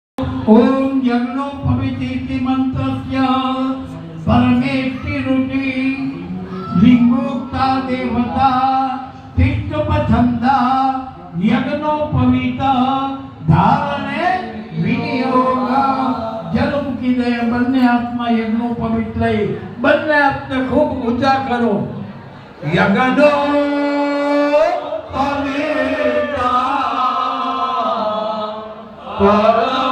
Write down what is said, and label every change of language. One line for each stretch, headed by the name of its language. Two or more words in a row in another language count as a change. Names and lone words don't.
Sanskrit: ओम यज्ञो पवित्रेति मंत्रस्य परमेष्टि रुचि लिंगोक्ता देवता तिष्ठपछंदा यज्ञो पवित्र धारणे विनियोग जल
Gujarati: મૂકી દે બંને હાથમાં યજ્ઞો પવિત્ર લઈ બંને હાથને ખૂબ ઊંચા કરો યજ્ઞો પવિત્ર